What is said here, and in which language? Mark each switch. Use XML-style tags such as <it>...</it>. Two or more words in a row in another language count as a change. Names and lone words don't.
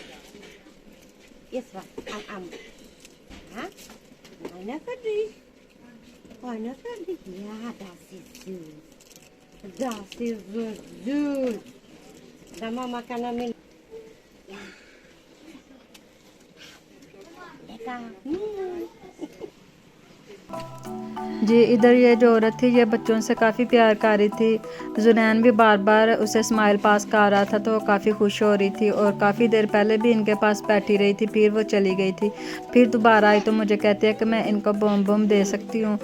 <de>Jetzt was am. Ja? Einer für dich. Einer für dich. Ja, das ist süß. Das ist so süß. Da Mama kann er mit. Lecker.</de> <hi>जी इधर ये जो औरत थी ये बच्चों से काफ़ी प्यार कर रही थी। जुनैन भी बार बार उसे</hi> <en>smile pass</en> <hi>कर रहा था तो वो काफ़ी खुश हो रही थी और काफ़ी देर पहले भी इनके पास बैठी रही थी, फिर वो चली गई थी। फिर दोबारा आई तो मुझे कहती है कि मैं इनको बम बम दे सकती हूँ।</hi>